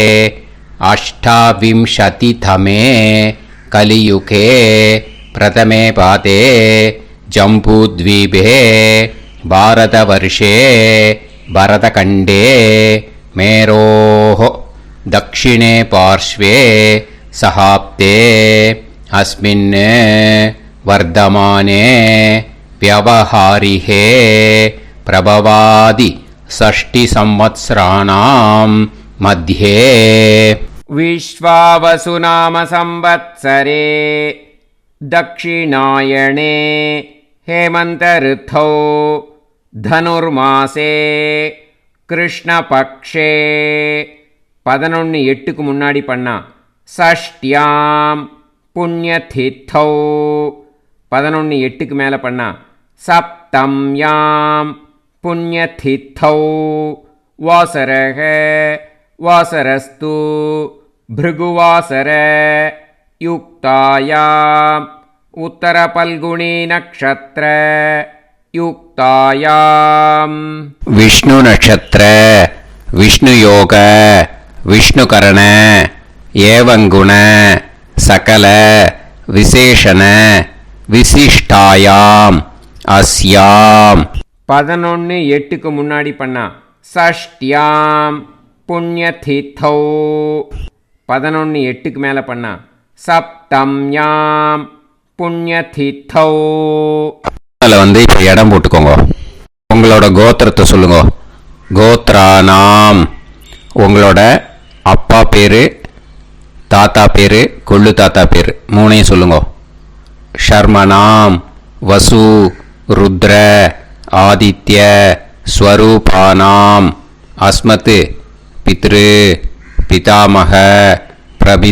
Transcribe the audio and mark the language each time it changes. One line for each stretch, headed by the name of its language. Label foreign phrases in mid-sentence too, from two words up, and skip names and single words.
Sanskrit: अष्टाविंशतितमे कलियुगे प्रथमे पादे जम्बूद्वीपे भारतवर्षे भरतखण्डे मेरोः दक्षिणे पार्श्वे शकाब्दे अस्मिन् वर्तमाने व्यवहारिहे प्रभवादि षष्टि संवत्सराणां मध्ये विश्वावसु नाम संवत्सरे दक्षिणायणे हेमंत ऋतौ धनुर्मासे कृष्णपक्षे 11:8
Tamil: முன்னாடி பண்ணா
Sanskrit: षष्ट्यां पुण्यतिथौ 11:8
Tamil: மேலே பண்ணா
Sanskrit: सप्तम्यां पुण्यतिथौ वासरः वासरस्तु भृगुवासर युक्तायाम् उत्तरफल्गुणी नक्षत्र युक्तायाम् विष्णु नक्षत्र विष्णु योग विष्णुकरण एवं गुण सकल विशेषण विशिष्टायाम अस्याम 11:8
Tamil: முன்னாடி பண்ணா
Sanskrit: षष्ट्याम पुण्यतिथौ 11:8
Tamil: மேலே பண்ணா
Sanskrit: सप्तम्याम पुण्यतिथौ.
Tamil: அதில் இப்போ இடம் போட்டுக்கோங்க. உங்களோட கோத்திரத்தை சொல்லுங்க. கோத்ரானாம் உங்களோட அப்பா பேர், தாத்தா பேர், கொள்ளு தாத்தா பேர் 3ஐயும் சொல்லுங்க.
Sanskrit: शर्मणां वसु रुद्र आदित्य स्वरूपाणां अस्मत् पितृ पितामह प्रपितामहानाम्.